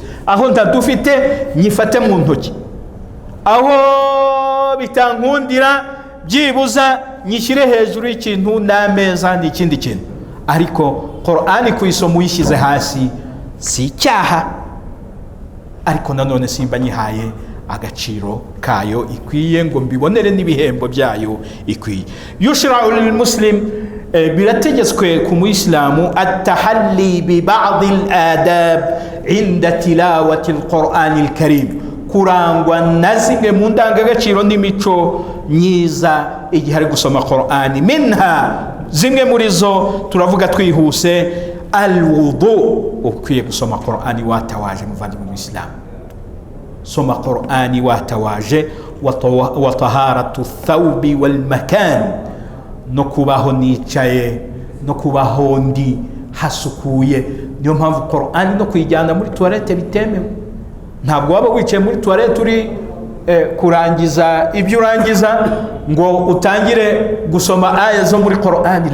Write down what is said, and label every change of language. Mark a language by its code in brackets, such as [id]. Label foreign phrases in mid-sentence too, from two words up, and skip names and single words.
[rw] Aho ndadufite nyifate mu ntoki, aho bitankundira byibuza nyishyire hejuru y'ikintu n'ameza n'ikindi kintu, ariko Qur'an kuyisoma uyishyize hasi si icyaha, ariko nanone simba nyihaye agaciro kayo ikwiye ngo mbibonere n'ibihembo byayo ikwiye. [ar] يشرع للمسلم, [rw] birategetswe ku muislamu [ar] التحلي ببعض الآداب عند تلاوة القرآن الكريم, [rw] kurangwa na zimwe mu ndangagaciro n'imico myiza igihe ari gusoma Qur'an. Minha, zimwe muri zo turavuga twihuse, al-wudu, ukwiye gusoma Qur'an watawaje muvandimwe mu Islam. Soma Qur'an watawaje, [ar] وطهارة الثوب والمكان, [rw] no kubaho nicaye, no kubaho ndi hasukuye. Niyo mpamvu Qur'an no kuyijyana muri toilette bitemewe. Ntabwo waba wicaye muri toilette uri kurangiza ibyo urangiza ngo utangire gusoma aya zo muri Qur'an.